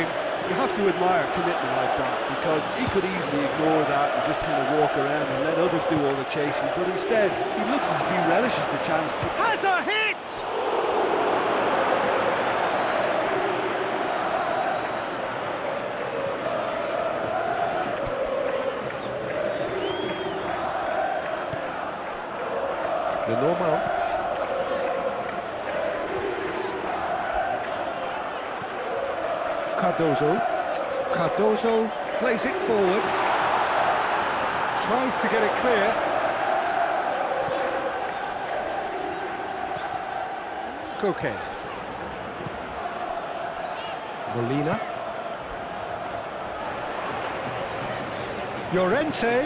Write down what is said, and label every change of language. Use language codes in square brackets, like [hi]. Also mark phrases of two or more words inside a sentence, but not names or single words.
[en] You have to admire commitment like that, because he could easily ignore that and just kind of walk around and let others do all the chasing, but instead he looks as if he relishes the chance to... Has a hit! The normal. Cardozo. Cardozo plays it forward. Tries to get it clear. Koke. Molina. Llorente.